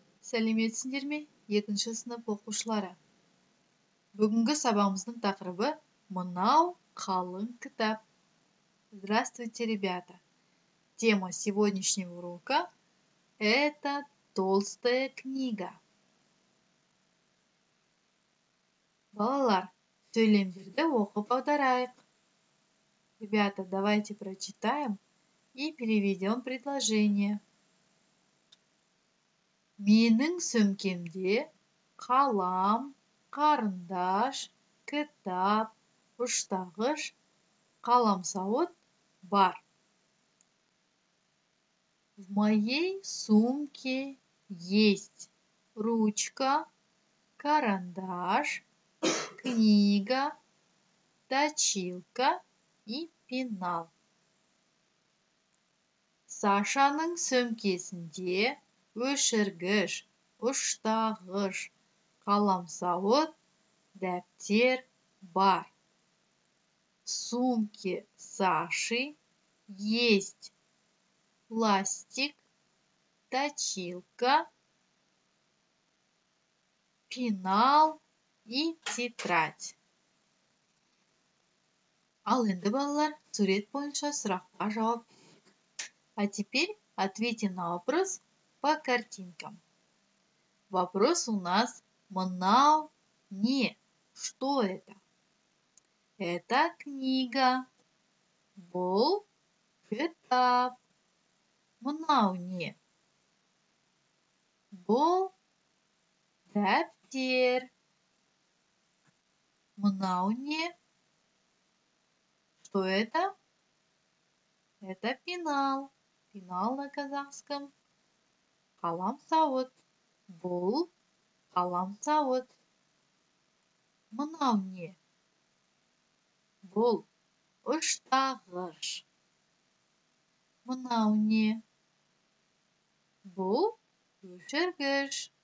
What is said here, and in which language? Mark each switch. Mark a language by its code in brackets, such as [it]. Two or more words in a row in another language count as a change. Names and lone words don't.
[kk] Сәлеметсіңдер ме, 2-ші сынып оқушылары? Бүгінгі сабағымыздың тақырыбы «Мынау қалың кітап». [ru] Здравствуйте, ребята! Тема сегодняшнего урока – это толстая книга. [kk] Балалар, сөйлемдерді оқып аударайық. [ru] Ребята, давайте прочитаем и переведем предложение. [kk] Менің сөмкемде қалам, қарындаш, кітап, ұштағыш, қаламсауыт бар. [ru] В моей сумке есть ручка, карандаш, книга, точилка и пенал. [kk] Сашаның сөмкесінде өшіргіш, ұштағыш, қаламсауыт, дәптер бар. [ru] В сумке Саши есть пластик, точилка, пенал и тетрадь. [kk] Ал енді балалар, сурет бойынша сұраққа жауап берейік. [ru] А теперь ответим на вопрос по картинкам. Вопрос у нас [kk] «Мынау не?» [ru] Что это? Это книга. [kk] Бұл кітап. Мынау не? Бұл дәптер. Мынау не? [ru] Что это? Это пенал. Пенал на казахском. [kk] Қаламсауыт. Бұл қаламсауыт. Мынау не? Бұл ұштағыш. Мынау не? Бұл өшіргіш.